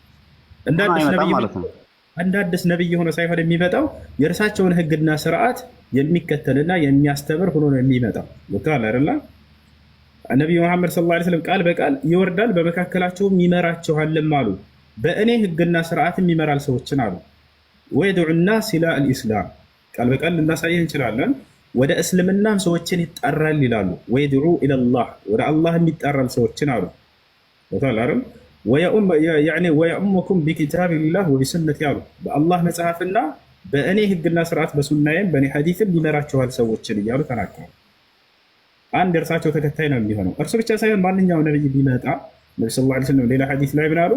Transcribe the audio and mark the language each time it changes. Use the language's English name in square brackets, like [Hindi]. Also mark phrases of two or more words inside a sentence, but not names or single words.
[Amharic] እንደ አዲስ ነብይ የሆነ ሳይሆን የሚመጣው የእርሳቸውን ህግና ስርዓት የሚከተልና የሚያስተምር ሆኖ ነው የሚመጣው። ወጣላ አይደለ? ነብዩ መሐመድ [Arabic] صلى الله عليه وسلم [Amharic] ቃል በቃል ይወርዳል፣ በመካከላቸውም ይመራቸዋልም አሉ። በእኔ ህግና ስርዓትም ይመራል ሰዎችን አሉ። [Arabic] ويدعو الناس الى الاسلام [Amharic] ቃል በቃል ልናሳይህ እንችላለን። ወደ እስልምናም ሰዎችን ይጣራል ይላሉ። [Arabic] ويدعو الى الله [Amharic] ወደ አላህም ይጣራል ሰዎችን አሉ። ወጣላ አይደል? [Arabic] ويؤمكم بكتاب الله وبسنتي [Amharic] አሉ። በአላህ መጽሐፍና በእኔ ህግና ስርዓት በሱናዬም በእኔ ሐዲስም ይመራቸዋል ሰዎችን እያሉ ተናግረዋል። አንድ እርሳቸው ተከታይ ነው የሚሆነው። እርሱ ብቻ ሳይሆን ማንኛውም ነብይ ቢመጣ ነብዩ [Arabic] صلى الله عليه وسلم [Amharic] ሌላ ሐዲስ ላይ ምን አሉ?